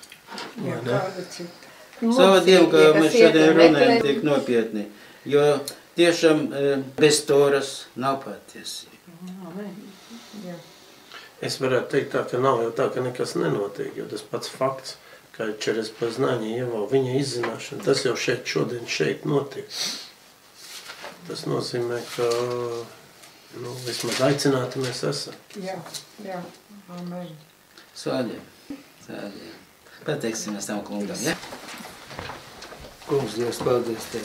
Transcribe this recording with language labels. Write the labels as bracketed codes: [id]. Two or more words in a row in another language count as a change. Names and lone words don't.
[lv] Savu Dievu, kā mēs šodien runājam, tiek nopietni. Jo tiešām bez Toras nav patiesība. Es varētu teikt tā, ka nav jau tā, ka nekas nenotiek, jo tas pats fakts, ka [ru] через познание его, [lv] viņa izzināšana, tas jau šeit notiek. Tas nozīmē, ka vismaz aicināti mēs esam. Jā, amen. Sādiem. Pateiksimies tam kungam, ja? Kungs, Dievs, paldies Tev.